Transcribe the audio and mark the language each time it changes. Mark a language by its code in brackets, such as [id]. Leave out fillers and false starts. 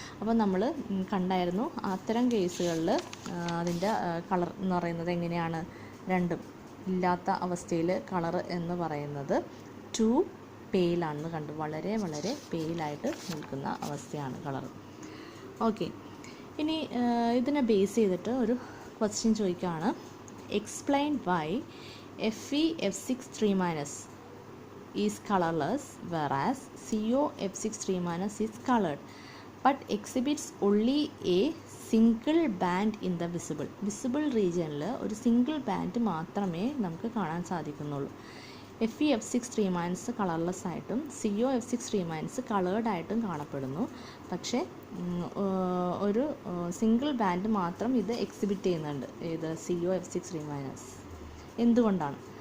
[ml] അപ്പോൾ നമ്മൾ കണ്ടായിരുന്നു അത്തരം കേസുകളിൽ അതിൻ്റെ കളർ എന്ന് പറയുന്നത് എങ്ങനെയാണ്, രണ്ടും ഇല്ലാത്ത അവസ്ഥയിൽ കളർ എന്ന് പറയുന്നത് ടു പെയിലാണെന്ന് കണ്ടു, വളരെ വളരെ പെയിലായിട്ട് നിൽക്കുന്ന അവസ്ഥയാണ് കളർ. ഓക്കെ, ഇനി ഇതിനെ ബേസ് ചെയ്തിട്ട് ഒരു ക്വസ്റ്റ്യൻ ചോദിക്കുകയാണ്. [en] Explain why Fe F6 3- is colorless whereas CO F6 3- is colored but exhibits only a single band in the visible region. [ml] ഒരു സിംഗിൾ ബാൻഡ് മാത്രമേ നമുക്ക് കാണാൻ സാധിക്കുന്നുള്ളൂ. Fe F6 3- കളർലെസ് ആയിട്ടും CO F6 3- കളേർഡ് ആയിട്ടും കാണപ്പെടുന്നു. പക്ഷേ ഒരു സിംഗിൾ ബാൻഡ് മാത്രം ഇത് എക്സിബിറ്റ് ചെയ്യുന്നുണ്ട്, ഇത് CO F6 3-. എന്തുകൊണ്ടാണ്?